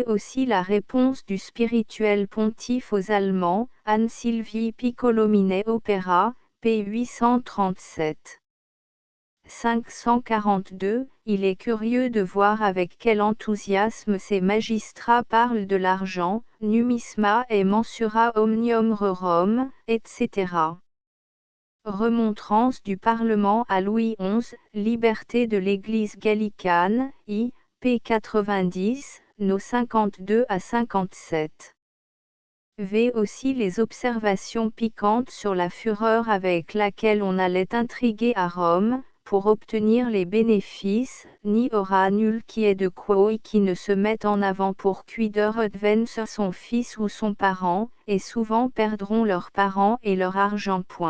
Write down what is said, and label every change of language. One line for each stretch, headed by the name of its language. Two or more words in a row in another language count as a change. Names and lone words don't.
French: Aussi la réponse du spirituel pontife aux Allemands, Anne Sylvie Piccolomini Opera, p. 837. 542, il est curieux de voir avec quel enthousiasme ces magistrats parlent de l'argent,
Latin: numisma et mensura omnium rerum,
French: etc. Remontrance du Parlement à Louis XI, Liberté de l'Église gallicane, I. p. 90, nos 52 à 57. V. Aussi les observations piquantes sur la fureur avec laquelle on allait intriguer à Rome, pour obtenir les bénéfices, n'y aura nul qui ait de quo et qui ne se mette en avant pour cuider advance son fils ou son parent, et souvent perdront leurs parents et leur argent.